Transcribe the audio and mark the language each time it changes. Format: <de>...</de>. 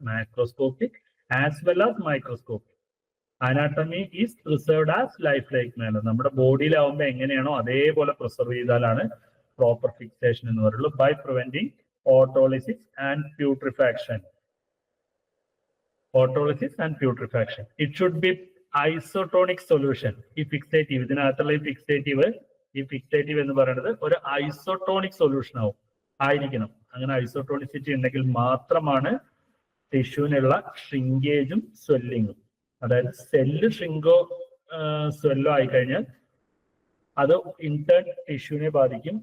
<en>Macroscopic as well as microscopic. Anatomy is preserved as life like manner.</en> <ml>നമ്മുടെ ബോഡിയിലാവുമ്പോൾ എങ്ങനെയാണോ അതേപോലെ preserve ചെയ്താലാണ് proper fixation എന്ന് പറയുള്ളൂ.</ml> <en>By preventing autolysis and putrefaction. Autolysis and putrefaction. It should be isotonic solution.</en> <ml>ഈ fixative, ഇതിനകത്തുള്ള ഈ ഫിക്സേറ്റീവ് എന്ന് പറയുന്നത് ഒരു ഐസോട്ടോണിക് സൊല്യൂഷൻ ആയിരിക്കണം. അങ്ങനെ ഐസോട്ടോണിസിറ്റി ഉണ്ടെങ്കിൽ മാത്രമാണ് ടിഷ്യൂവിനുള്ള ഷ്രിങ്കേജും സ്വെല്ലിങ്ങും. അതായത് സെല്ല് ഷ്രിങ്കോ സ്വെല്ലോ ആയിക്കഴിഞ്ഞാൽ അത് ഇൻടേൺ ടിഷ്യൂവിനെ ബാധിക്കും.</ml>